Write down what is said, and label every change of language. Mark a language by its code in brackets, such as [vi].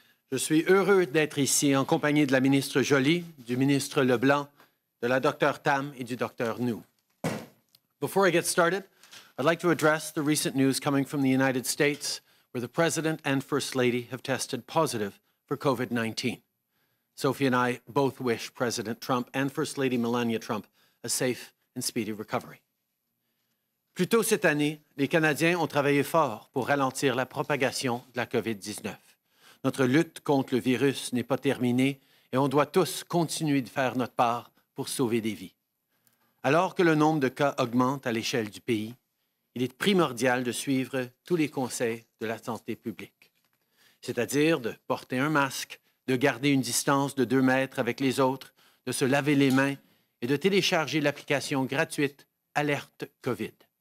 [fr] Je suis heureux d'être ici en compagnie de la ministre Joly, du ministre Leblanc, de la Dr Tam et du Dr New. [en] Before I get started, I'd like to address the recent news coming from the United States, where the President and First Lady have tested positive for COVID-19. Sophie and I both wish President Trump and First Lady Melania Trump a safe and speedy recovery. [fr] Plus tôt cette année, les Canadiens ont travaillé fort pour ralentir la propagation de la COVID-19. Notre lutte contre le virus n'est pas terminée et on doit tous continuer de faire notre part pour sauver des vies. Alors que le nombre de cas augmente à l'échelle du pays, il est primordial de suivre tous les conseils de la santé publique, c'est-à-dire de porter un masque, de garder une distance de 2 mètres avec les autres, de se laver les mains et de télécharger l'application gratuite Alerte COVID.